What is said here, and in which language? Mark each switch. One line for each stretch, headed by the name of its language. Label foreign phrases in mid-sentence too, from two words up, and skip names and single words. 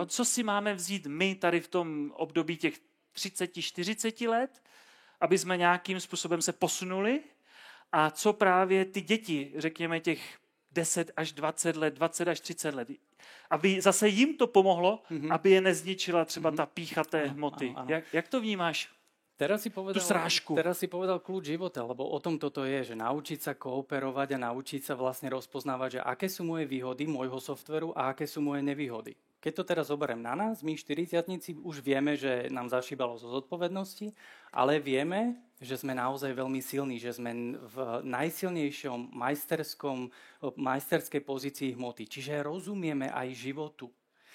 Czech: Co si máme vzít my tady v tom období těch 30-40 let, aby jsme nějakým způsobem se posunuli? A co právě ty děti, řekněme těch 10 až 20 let, 20 až 30 let, aby zase jim to pomohlo, aby je nezničila třeba ta pýcha té hmoty. Ano. Jak to vnímáš?
Slovak: Teraz si povedal kľúč života, lebo o tom toto je, že naučiť sa kooperovať a naučiť sa vlastne rozpoznávať, že aké sú moje výhody môjho softveru a aké sú moje nevýhody. Keď to teraz zoberiem na nás, my 40-tníci už vieme, že nám zašíbalo zo zodpovednosti, ale vieme, že sme naozaj veľmi silní, že sme v najsilnejšom majsterskej pozícii hmoty, čiže rozumieme aj životu.